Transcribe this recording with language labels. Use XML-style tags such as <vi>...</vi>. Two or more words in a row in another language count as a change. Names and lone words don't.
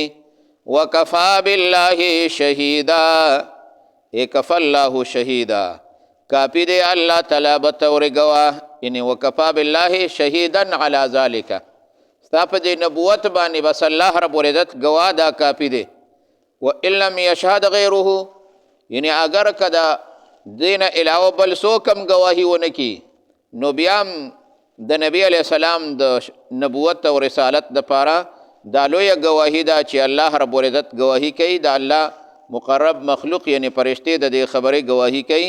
<ar>وکفا بالله شهیدا، اے کفا الله شهیدا،</ar> <ps>کافی دی</ps> <ar>الله تعالی</ar> <ps>بطور گواه، یعنی</ps> <ar>وکفا بالله شهیدا علی ذالک،</ar> <ps>ستا په دې نبوت باندې بس</ps> <ar>الله رب العزت</ar> <ps>گواه دا کافی دی.</ps> <ar>وان لم یشهد غیره،</ar> <ps>یعنی اگر که دا دین علاوه بل څوک هم گواهی ونه کی نو بیا هم د نبی</ps> <ar>علیہ السلام</ar> <ps>د نبوت او رسالت دپاره دا لویه گواهی ده چې</ps> <ar>الله رب العزت</ar> <ps>گواهی کوي، د الله مقرب مخلوق یعنی پرشتې د دې خبرې گواهی کوي.</ps>